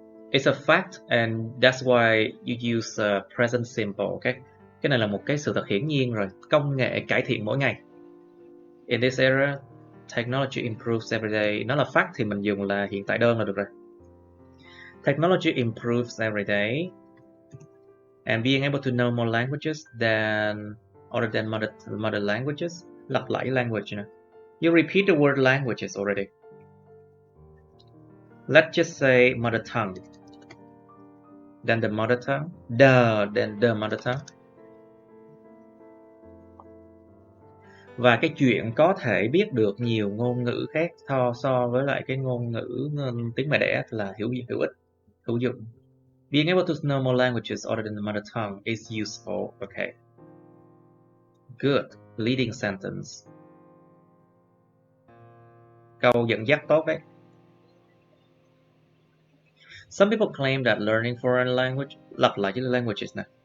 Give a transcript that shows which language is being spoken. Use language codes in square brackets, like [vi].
[en] It's a fact, and that's why you use present simple. Okay? [vi] Cái này là một cái sự thật hiển nhiên rồi. Công nghệ cải thiện mỗi ngày. [en] In this era, technology improves every day. [vi] Nó là fact thì mình dùng là hiện tại đơn là được rồi. [en] Technology improves every day, and being able to know more languages than other than mother languages. [vi] Lặp lại language nè. [en] You repeat the word languages already. Let's just say mother tongue. Then the mother tongue. Then the mother tongue. [vi] Và cái chuyện có thể biết được nhiều ngôn ngữ khác so với lại cái ngôn ngữ tiếng mẹ đẻ là hữu ích, hữu dụng. [en] Being able to know more languages other than the mother tongue is useful. Okay. Good. Leading sentence. [vi] Câu dẫn dắt tốt đấy. [en] Some people claim that learning foreign language, [vi] lặp lại chữ languages nè.